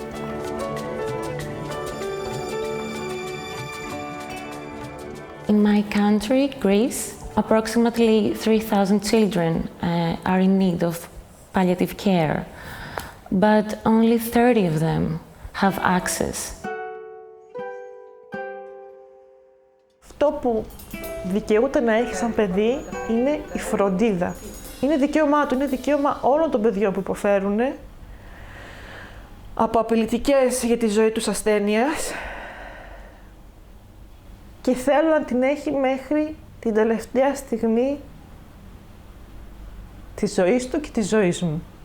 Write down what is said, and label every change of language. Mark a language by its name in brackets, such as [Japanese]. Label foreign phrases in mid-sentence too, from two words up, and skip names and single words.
[English] In my country, Greece, approximately 3,000 children are in need of palliative care, but only 30 of them have access. [Greek] Αυτό που δικαιούται να έχει σαν παιδί είναι η φροντίδα. Είναι δικαίωμά του, είναι δικαίωμα όλων των παιδιών που υποφέρουν από απειλητικές για τη ζωή τους ασθένειας και θέλω να την έχει μέχρι την τελευταία στιγμή της ζωής του και της ζωής μου.